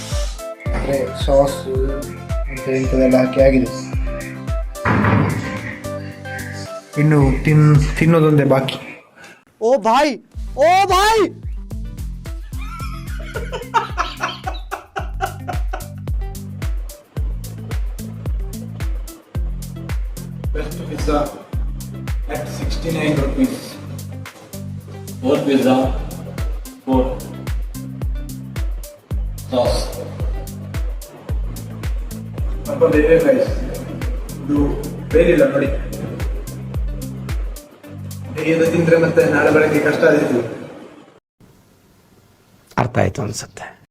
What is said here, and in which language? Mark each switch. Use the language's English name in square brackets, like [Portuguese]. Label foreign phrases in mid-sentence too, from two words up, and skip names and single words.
[Kannada] ಅಂದರೆ ಸಾಸು ಮತ್ತು ಇಂಥದ್ದೆಲ್ಲ ಹಾಕಿ ಆಗಿದೆ. ಇನ್ನು ತಿನ್ನೋದೊಂದೇ ಬಾಕಿ. [Hindi] ओ भाई ओ भाई [English] Best pizza at 69 rupees. 4 pizza, 4 sauce. [Kannada] ಸ್ವಲ್ಪ ಬೇರೆ ಗೈಸ್, ಇದು ಬೇರಿಲ್ಲ ನೋಡಿ. ಹೇಗೆ ತಿಂದ್ರೆ ಮತ್ತೆ ನಾಳೆ ಬೆಳಗ್ಗೆ ಕಷ್ಟ ಆದಿತ್ತು. ಅರ್ಥ ಆಯ್ತು ಅನ್ಸುತ್ತೆ.